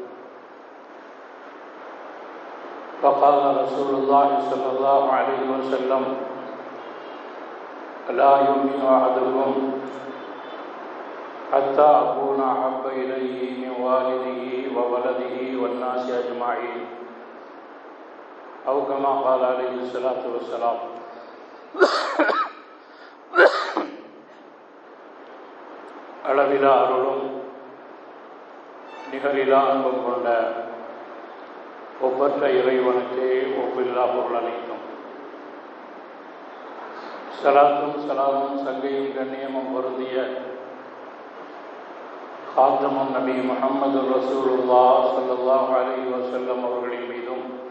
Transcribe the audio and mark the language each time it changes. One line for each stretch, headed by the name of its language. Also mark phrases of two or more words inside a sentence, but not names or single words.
Arabic: فقال رسول الله صلى الله عليه وسلم: لا يؤمن أحدكم حتى أكون أحب إليه من والده وولده والناس أجمعين، أو كما قال عليه الصلاة والسلام.
Tamil: அளவிலா அருளும் நிகரிலா அன்பும் கொண்ட ஒப்பற்ற இறைவனுக்கு ஒப்பில்லா பொருள் அளிக்கும். சலாத்தும் சலாமும் சங்கையும் கண்ணியமும் பொருந்திய காத்தமும் நபி முஹம்மது
Arabic: رسول الله صلى الله عليه وسلم
Tamil: அவர்களின் மீதும்